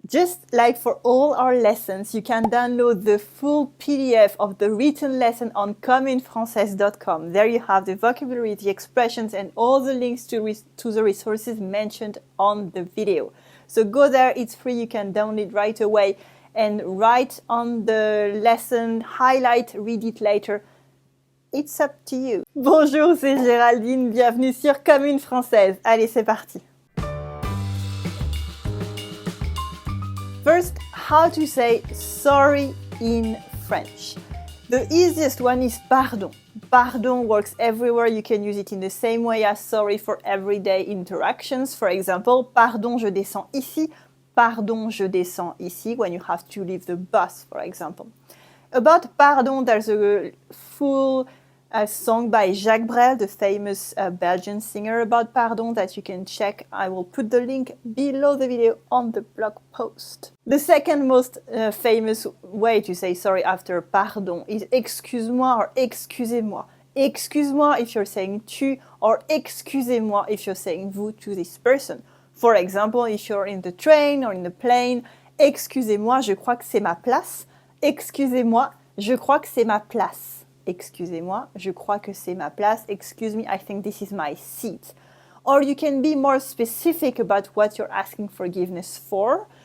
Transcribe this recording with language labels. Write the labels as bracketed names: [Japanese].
[English] Just like for all our lessons, you can download the full PDF of the written lesson on communefrancaise.com. There you have the vocabulary, the expressions, and all the links to the resources mentioned on the video. So go there, it's free, you can download right away and write on the lesson, highlight, read it later. It's up to you. [French] Bonjour, c'est Géraldine, bienvenue sur Commune Française. Allez, c'est parti. [English] First, how to say sorry in French. The easiest one is pardon. Pardon works everywhere. You can use it in the same way as sorry for everyday interactions. For example, [French] pardon, je descends ici. [English] Pardon, je descends ici when you have to leave the bus, for example. About pardon, there's a full song by Jacques Brel, the famous Belgian singer, about pardon that you can check. I will put the link below the video on the blog post. The second most famous way to say sorry after pardon is excuse-moi or excusez-moi. Excuse-moi if you're saying tu, or excusez-moi if you're saying vous to this person. For example, if you're in the train or in the plane, [French] excusez-moi, je crois que c'est ma place. Excusez-moi, je crois que c'est ma place. Excusez-moi, je crois que c'est ma place. [English] Excuse me, I think this is my seat. Or you can be more specific about what you're asking forgiveness for.